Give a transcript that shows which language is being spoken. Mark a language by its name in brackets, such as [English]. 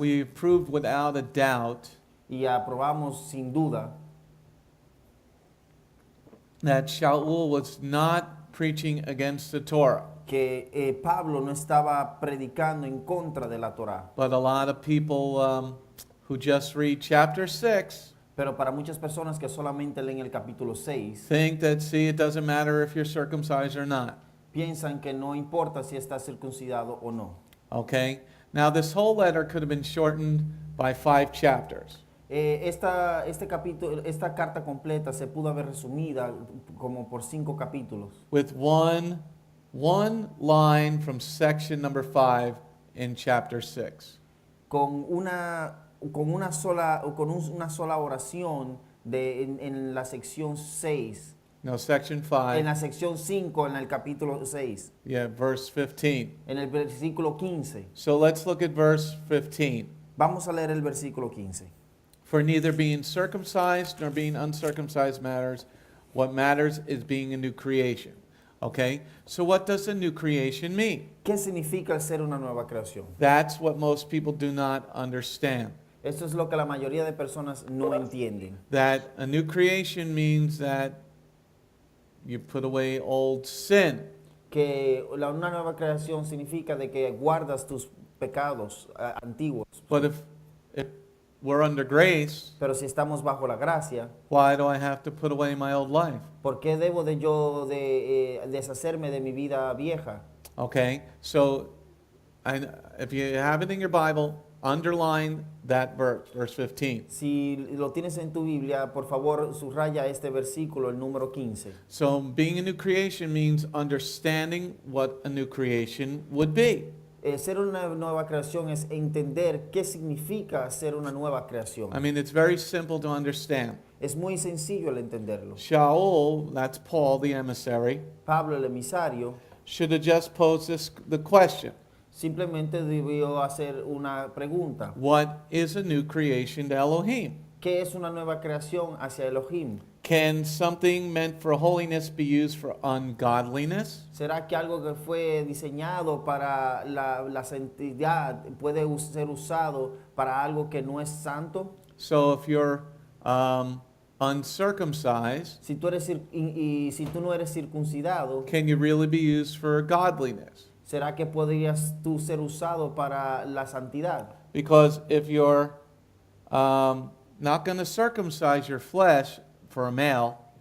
[English] we proved without a doubt [Spanish] y aprobamos sin duda [English] that Shaul was not preaching against the Torah. [Spanish] que Pablo no estaba predicando en contra de la Torah. [English] But a lot of people who just read chapter 6 [Spanish] Pero para muchas personas que solamente leen el capítulo 6, [English] think that, see, it doesn't matter if you're circumcised or not. [Spanish] piensan que no importa si está circuncidado o no. [English] Okay? Now, this whole letter could have been shortened by 5 chapters. [Spanish] Esta carta completa se pudo haber resumida como por 5 capítulos. [English] With one line from section number 5 in chapter 6. [Spanish] Con una sola oración en la sección 6. [English] No, section [Spanish] En [English] 5, [Spanish] la sección 5, en el capítulo 6, [English] yeah, verse 15. [Spanish] en el versículo 15. [English] So let's look at verse 15. [Spanish] Vamos a leer el versículo 15. [English] For neither being circumcised nor being uncircumcised matters. What matters is being a new creation. Okay? So what does a new creation mean? [Spanish] ¿Qué significa el ser una nueva creación? [English] That's what most people do not understand. [Spanish] Esto es lo que la mayoría de personas no entienden. [English] That a new creation means that you put away old sin. [Spanish] Que una nueva creación significa de que guardas tus pecados antiguos. [English] But if we're under grace, [Spanish] Pero si estamos bajo la gracia, [English] why do I have to put away my old life? [Spanish] ¿por qué debo de yo deshacerme de mi vida vieja? [English] Okay? So if you have it in your Bible, underline that verse 15. [Spanish] Si lo tienes en tu Biblia, por favor, subraya este versículo, el número 15. [English] So being a new creation means understanding what a new creation would be. [Spanish] Ser una nueva creación es entender qué significa ser una nueva creación. [English] I mean, it's very simple to understand. [Spanish] Es muy sencillo el entenderlo. [English] Shaul, that's Paul, the emissary, [Spanish] Pablo, el emisario, [English] should have just posed the question. [Spanish] simplemente debió hacer una pregunta. [English] What is a new creation to Elohim? [Spanish] ¿Qué es una nueva creación hacia Elohim? [English] Can something meant for holiness be used for ungodliness? [Spanish] ¿Será que algo que fue diseñado para la santidad puede ser usado para algo que no es santo? [English] So if you're uncircumcised, [Spanish] Si tú no eres circuncidado, [English] can you really be used for godliness? [Spanish] ¿será que podrías tú ser usado para la santidad? [English] Because if you're not going to circumcise your flesh for a male,